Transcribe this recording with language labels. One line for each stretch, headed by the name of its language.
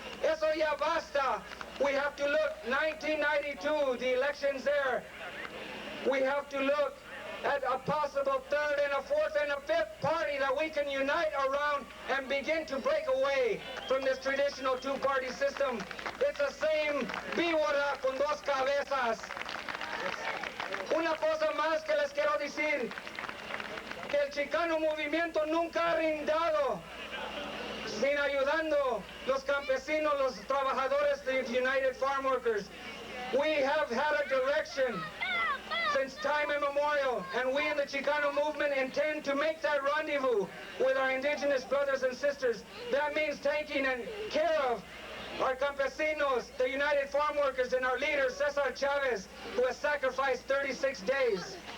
Spanish: Eso ya basta.
English: We have to look, 1992, the elections there. We have to look at a possible third and a fourth and a fifth party that we can unite around and begin to break away from this traditional two-party system. It's the same
Spanish: víbora con dos cabezas. Una cosa más que les quiero decir, que el Chicano movimiento nunca ha rindado sin ayudando los campesinos, los trabajadores, the United Farm Workers.
English: We have had a direction since time immemorial, and we in the Chicano movement intend to make that rendezvous with our indigenous brothers and sisters. That means taking care of our campesinos, the United Farm Workers, and our leader, Cesar Chavez, who has sacrificed 36 days.